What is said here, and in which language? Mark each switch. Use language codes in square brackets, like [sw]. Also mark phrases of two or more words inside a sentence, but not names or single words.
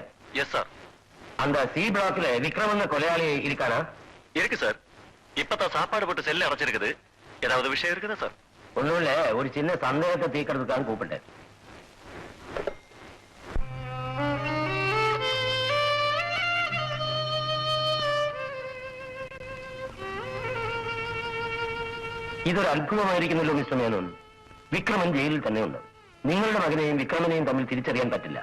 [en] yes sir. [ta] அந்த சி பிளாக்ல விக்ரம் என்ற கொலையாளி இருக்கானா? இருக்கு சார். இப்பதான் சாப்பாடு போட்டு செல்ல அடைச்சிருக்குது. ஏதாவது விஷயம் இருக்குதா சார்? ஒண்ணும் இல்ல, ஒரு சின்ன சந்தேகத்தை தீர்க்கறதுக்காக கூப்பிட்டேன். [ml] ഇതൊരു അത്ഭുതമായിരിക്കുന്നല്ലോ മിസ്റ്റർ മേനോൻ. വിക്രമൻ ജയിലിൽ തന്നെയുണ്ട്. നിങ്ങളുടെ മകനെയും വിക്രമനെയും തമ്മിൽ തിരിച്ചറിയാൻ പറ്റില്ല.